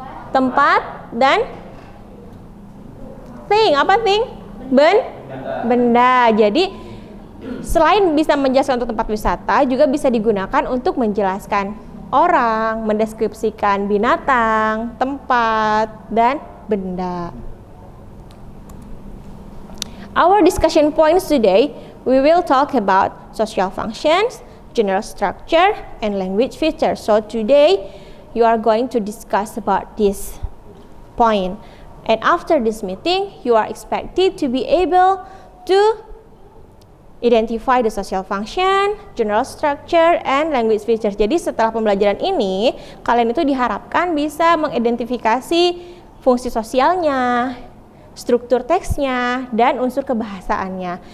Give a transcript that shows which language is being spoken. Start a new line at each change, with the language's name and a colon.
Indonesian: Tempat, dan thing, apa thing? Benda. Jadi selain bisa menjelaskan untuk tempat wisata, juga bisa digunakan untuk menjelaskan orang, mendeskripsikan binatang, tempat, dan benda.
English: Our discussion points today, we will talk about social functions, general structure, and language features. So today, you are going to discuss about this point. And after this meeting, you are expected to be able to identify the social function, general structure, and language features.
Indonesian: Jadi setelah pembelajaran ini, kalian itu diharapkan bisa mengidentifikasi fungsi sosialnya, struktur teksnya, dan unsur kebahasaannya.